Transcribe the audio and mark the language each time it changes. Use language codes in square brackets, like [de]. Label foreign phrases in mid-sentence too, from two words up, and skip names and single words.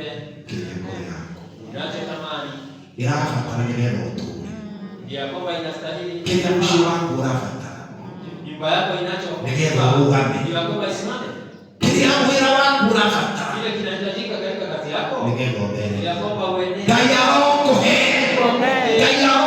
[ki] kĩrĩa ngoro yaku [sw] unachotamani [ki] ĩrabatara nĩgetha ũtũũre [sw] ya kwamba inastahili [ki] kĩrĩa mũciĩ waku ũrabatara [sw] nyumba yako inacho [ki] nĩgetha ũrũgame [sw] ya kwamba isimame [ki] kĩrĩa wĩra waku ũrabatara [sw] kile kinahitajika katika kazi yako [ki] nĩgetha ũtherere [sw] ya kwamba uenee [ki] Ngai arokohe Ngai